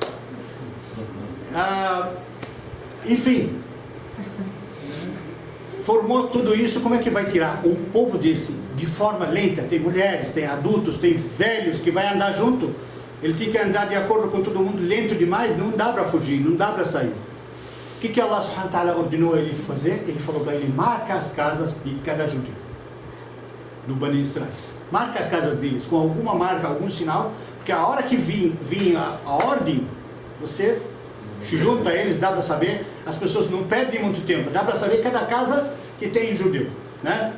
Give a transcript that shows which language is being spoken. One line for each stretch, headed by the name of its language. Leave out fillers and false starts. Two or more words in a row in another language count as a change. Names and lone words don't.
Portuguese: Enfim, formou tudo isso. Como é que vai tirar um povo desse de forma lenta? Tem mulheres, tem adultos, tem velhos que vai andar junto. Ele tem que andar de acordo com todo mundo, lento demais, não dá para fugir, não dá para sair. O que
Arabic: الله سبحانه وتعالى
Portuguese: ordenou ele fazer? Ele falou para ele: marca as casas de cada judeu do Bani Israel. Marca as casas deles com alguma marca, algum sinal, porque a hora que vir a ordem, você se junta a eles, dá para saber. As pessoas não perdem muito tempo, dá para saber cada casa que tem judeu, né?